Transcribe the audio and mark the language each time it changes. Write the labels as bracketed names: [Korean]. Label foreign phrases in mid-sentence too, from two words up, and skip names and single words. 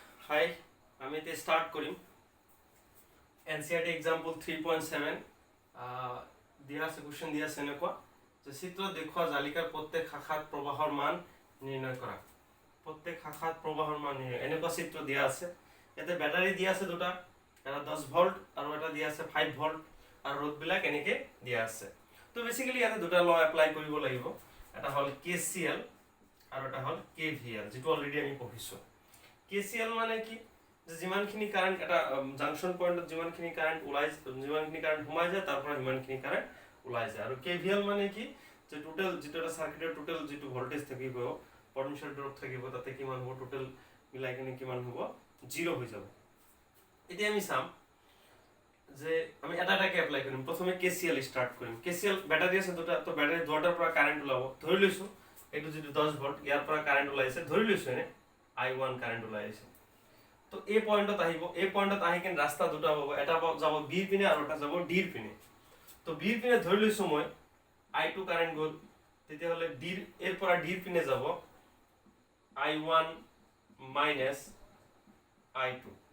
[Assamese] হাই আমি এতিয়া ষ্টাৰ্ট কৰিম NCERT এক্সাম্পল 3.7 দিয়া আছে কোৱেশ্চন দিয়া আছে এনেকুৱা যে চিত্ৰত দেখুওৱা জালিকাৰ প্ৰত্যেক শাখাত প্ৰবাহৰ মান নিৰ্ণয় কৰা প্ৰত্যেক শাখাত প্ৰবাহৰ মান এনেকুৱা চিত্ৰ দিয়া আছে ইয়াতে ব্যাটাৰী দিয়া আছে দুটা এটা 10 ভোল্ট আৰু এটা দিয়া আছে 5 ভোল্ট আৰু ৰড বিলাক এনেকে দিয়া আছে তো বেসিক্যালি ইয়াতে দুটা ল এপ্লাই কৰিব লাগিব এটা হল KCL আৰু এটা হল KVL যেটো অলৰেডি আমি পঢ়িছো KCL মানে কি যে যিমানখিনি কারেন্ট এটা [English] junction pointত [Assamese] যিমানখিনি কারেন্ট ওলাই যিমানখিনি কারেন্ট ঘুমাই যায় তারপর যিমানখিনি কারেন্ট ওলাই যায় আৰু KVL মানে কি যে টোটাল যেটো এটা [English] circuitের total [Assamese] যেটো ভোল্টেজ থাকিব [English] potential drop [Assamese] থাকিব তাতে কিমান হ'ব টোটাল মিলাই কিনে কিমান হ'ব 0 হৈ যাব এতিয়া আমি চাম যে আমি এটাটাকে এপ্লাই কৰিম প্ৰথমে KCL স্টার্ট কৰিম KCL ব্যাটারি আছে দুটা তো ব্যাটারি দুটাৰ পৰা কারেন্ট ওলাব ধৰি লৈছো এটো যেটো 10 ভোল্ট ইয়াৰ পৰা কারেন্ট ওলাইছে ধৰি লৈছো এনে I1 কারেন্ট ওলাইছে তো এই পয়েন্টত আহিব এই পয়েন্টত আহি কিনে রাস্তা দুটা হ'ব এটা যাব B পিনে আৰু এটা যাব D পিনে তো B পিনে ধৰি লৈছো মই I2 কারেন্ট গল তেতিয়া হলে D এর পৰা D পিনে যাব I1 minus I2